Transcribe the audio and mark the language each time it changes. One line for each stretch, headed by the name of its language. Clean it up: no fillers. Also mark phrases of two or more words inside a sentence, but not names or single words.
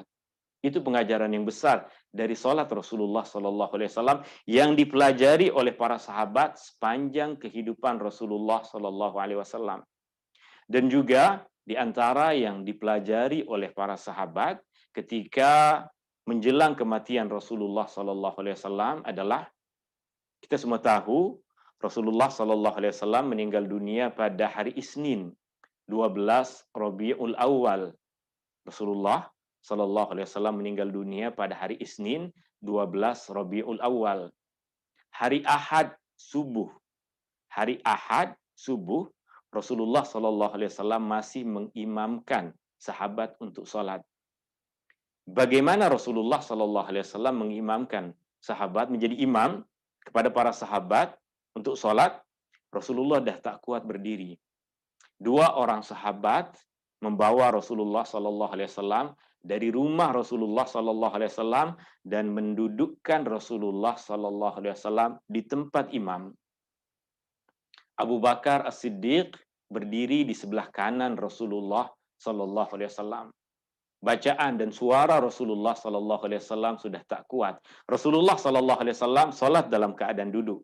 Malay: Itu pengajaran yang besar dari sholat Rasulullah
Arabic: صلى الله عليه وسلم
Malay: yang dipelajari oleh para sahabat sepanjang kehidupan Rasulullah
Arabic: صلى الله عليه وسلم.
Malay: Dan juga di antara yang dipelajari oleh para sahabat ketika menjelang kematian Rasulullah
Arabic: صلى الله عليه وسلم
Malay: adalah kita semua tahu Rasulullah
Arabic: صلى الله عليه وسلم
Malay: meninggal dunia pada hari Isnin 12 Rabiul Awal. Rasulullah
Arabic: صلى الله عليه وسلم
Malay: meninggal dunia pada hari Isnin 12 Rabiul Awal. Hari Ahad subuh. Hari Ahad subuh Rasulullah
Arabic: صلى الله عليه وسلم
Malay: masih mengimamkan sahabat untuk sholat. Bagaimana Rasulullah
Arabic: صلى الله عليه وسلم
Malay: mengimamkan sahabat menjadi imam kepada para sahabat untuk sholat? Rasulullah dah tak kuat berdiri. 2 orang sahabat membawa Rasulullah
Arabic: صلى الله عليه وسلم
Malay: dari rumah Rasulullah
Arabic: صلى الله عليه وسلم
Malay: dan mendudukkan Rasulullah
Arabic: صلى الله عليه وسلم
Malay: di tempat imam. Abu Bakar As-Siddiq berdiri di sebelah kanan Rasulullah
Arabic: صلى الله عليه وسلم.
Malay: Bacaan dan suara Rasulullah
Arabic: صلى الله عليه وسلم
Malay: sudah tak kuat. Rasulullah
Arabic: صلى الله عليه وسلم
Malay: salat dalam keadaan duduk.